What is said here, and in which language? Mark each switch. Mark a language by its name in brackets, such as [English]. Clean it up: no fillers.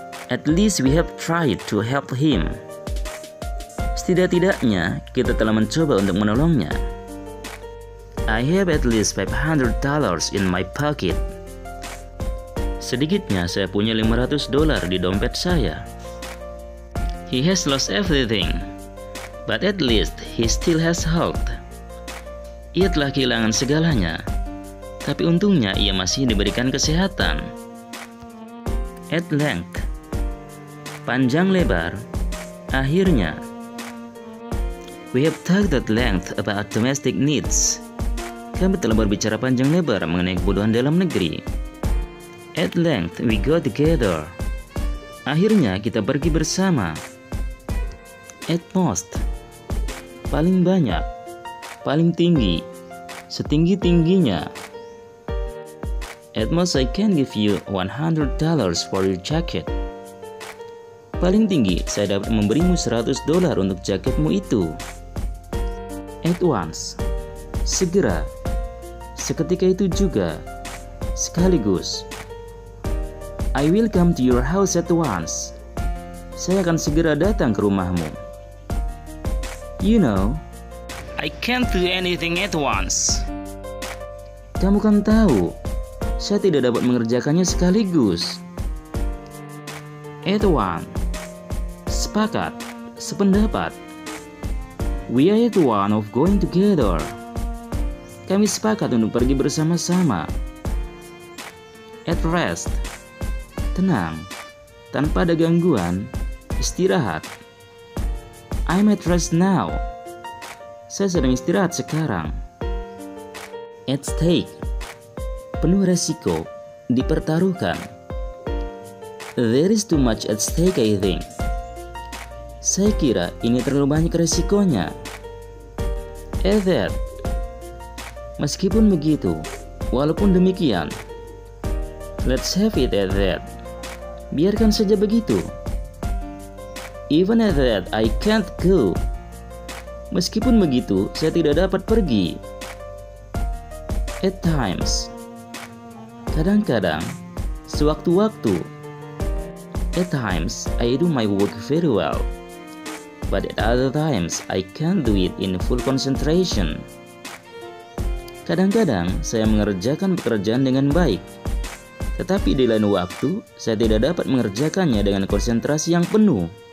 [English] At least we have tried to help him. [Indonesian] Setidak-tidaknya, kita telah mencoba untuk menolongnya. [English] I have at least $500 in my pocket. [Indonesian] Sedikitnya saya punya $500 di dompet saya. [English] He has lost everything, but at least he still has health. [Indonesian] Ia telah kehilangan segalanya, tapi untungnya ia masih diberikan kesehatan. At length, panjang lebar, akhirnya. [English] We have talked at length about domestic needs. [Indonesian] Kami telah berbicara panjang lebar mengenai kebutuhan dalam negeri. [English] At length, we go together. [Indonesian] Akhirnya kita pergi bersama. At most, paling banyak, paling tinggi, setinggi-tingginya. [English] At most I can give you $100 for your jacket. [Indonesian] Paling tinggi saya dapat memberimu $100 untuk jaketmu itu. At once, segera, seketika itu juga, sekaligus. [English] I will come to your house at once. [Indonesian] Saya akan segera datang ke rumahmu. [English] You know, I can't do anything at once. [Indonesian] Kamu kan tahu, saya tidak dapat mengerjakannya sekaligus. At one, sepakat, sependapat. [English] We are at one of going together. [Indonesian] Kami sepakat untuk pergi bersama-sama. At rest, tenang, tanpa ada gangguan, istirahat. [English] I'm at rest now. [Indonesian] Saya sedang istirahat sekarang. [English] At stake, [Indonesian] penuh resiko dipertaruhkan. [English] There is too much at stake, I think. [Indonesian] Saya kira ini terlalu banyak resikonya. [English] At that. [Indonesian] Meskipun begitu, walaupun demikian, [English] let's have it at that. [Indonesian] Biarkan saja begitu. [English] Even at that, I can't go. [Indonesian] Meskipun begitu, saya tidak dapat pergi. At times. Kadang-kadang, sewaktu-waktu. [English] At times, I do my work very well. But at other times, I can't do it in full concentration. [Indonesian] Kadang-kadang, saya mengerjakan pekerjaan dengan baik. Tetapi di lain waktu, saya tidak dapat mengerjakannya dengan konsentrasi yang penuh.